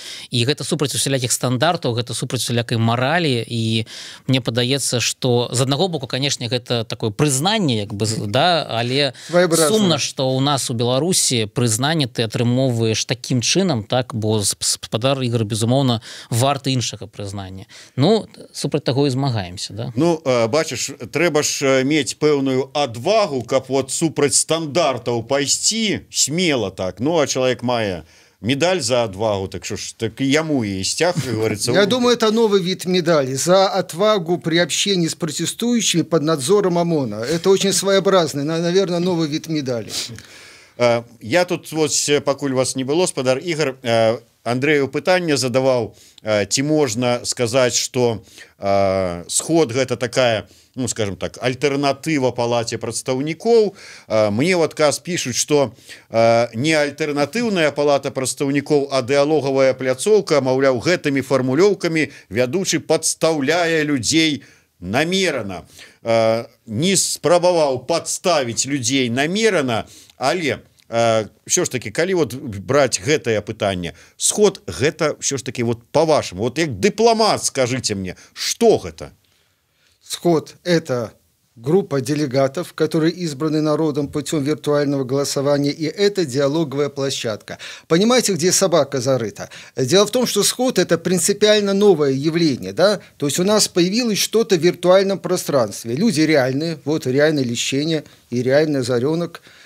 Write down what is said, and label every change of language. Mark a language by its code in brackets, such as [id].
[be] І гэта супраць усялякіх стандартаў, гэта супраць усялякай маралі, і мне падаецца, што з аднаго боку, канешне, гэта такое прызнанне, як бы, да, але сумна, што у нас у Беларусі прызнанне ты атрымоўваеш такім чынам, так, бо спадар Ігор, безумоўна, варты іншага прызнання. Ну, супраць таго і змагаемся, да? Ну, бачыш, трэба ж мець пэўную адвагу, каб вот супраць стандартаў пайсці смела так. [ru] Ну, а чалавек мае медаль за отвагу, так что ж, так и яму и стяг, как говорится. Я думаю, это новый вид медали. За отвагу при общении с протестующими под надзором ОМОНа. Это очень своеобразный, наверное, новый вид медали. [be] Я тут, вот, покуль вас не было, спадар Игорь, Андрею пытанне задаваў, ці можна сказаць, што сход гэта такая, ну, скажем так, альтэрнатыва палаце прадстаўнікоў. Мне ў адказ пішуць, што не альтэрнатыўная палата прадстаўнікоў, а дыалогавая пляцоўка, маўляў, гэтымі фармулёўкамі вядучы падстаўляе людзей намерана. Не спрабаваў падставіць людзей намерана, але ўсё ж таки, калі вот браць гэтае пытанне, сход гэта ўсё ж таки вот по-вашаму, вот як дыпламат, [ru] скажите мне, что [be] гэта? [ru] Сход – это группа делегатов, которые избраны народом путем виртуального голосования, и это диалоговая площадка. Понимаете, где собака зарыта? Дело в том, что сход – это принципиально новое явление, да? То есть у нас появилось что-то в виртуальном пространстве. Люди реальные, вот реальное Лещение и реальный Озаренок.